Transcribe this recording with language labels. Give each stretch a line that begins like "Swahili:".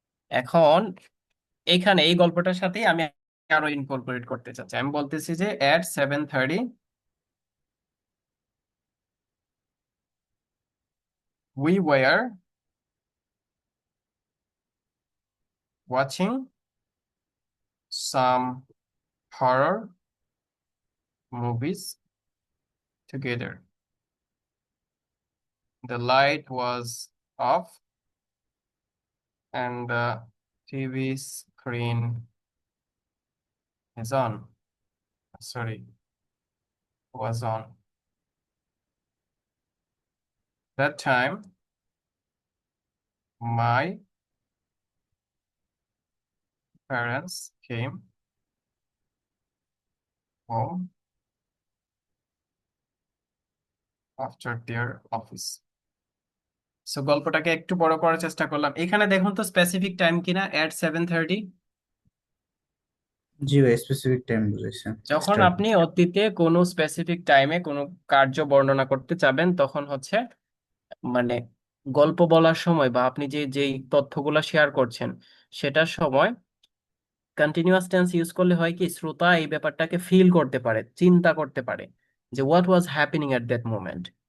Bangla: এখন এইখানে এই গল্পটার সাথে আমি আরো ইনকর্পোরেট করতে চাচ্ছি, আমি বলতেছি যে
English: At 7:30 we were watching some horror movies together. The light was off and the TV screen is on. Sorry, was on. That time, my parents came home after their office.
Bangla: So গল্পটাকে একটু বড় করার চেষ্টা করলাম। এখানে দেখুন তো স্পেসিফিক টাইম কিনা, এট 7:30। জি ভাই, স্পেসিফিক টাইম বুঝাইছেন। যখন
English: Start.
Bangla: আপনি অতীতে কোনো স্পেসিফিক টাইমে কোনো কার্য বর্ণনা করতে চাবেন তখন হচ্ছে মানে গল্প বলার সময় বা আপনি যেই তথ্যগুলো শেয়ার করছেন সেটার সময় কন্টিনিউয়াস টেন্স ইউজ করলে হয় কি শ্রোতা এই ব্যাপারটাকে ফিল করতে পারে, চিন্তা করতে পারে যে
English: What was happening at that moment.